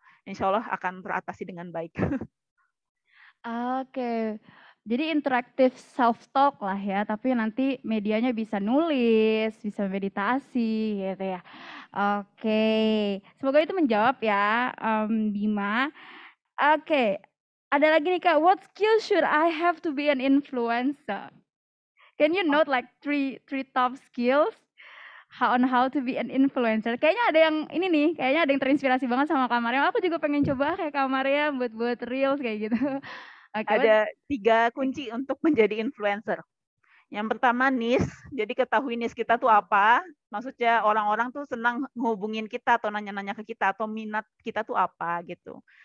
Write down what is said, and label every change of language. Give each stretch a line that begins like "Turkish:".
Indonesian: Insya Allah akan teratasi dengan baik. Oke, jadi interaktif self talk lah ya, tapi nanti medianya bisa nulis, bisa meditasi gitu ya. Oke, semoga itu menjawab ya, Bima. Oke, ada lagi nih Kak,
English: what skill should I have to be an influencer? Can you note like three top skills on how to be an influencer?
Indonesian: Kayaknya ada yang ini nih, kayaknya ada yang terinspirasi banget sama Kak Mariam. Aku juga pengen coba kayak Kak Mariam buat reels kayak gitu. Ada 3 kunci untuk menjadi influencer. Yang pertama niche, jadi ketahui niche kita tuh apa. Maksudnya orang-orang tuh senang ngehubungin kita atau nanya-nanya ke kita atau minat kita tuh apa gitu.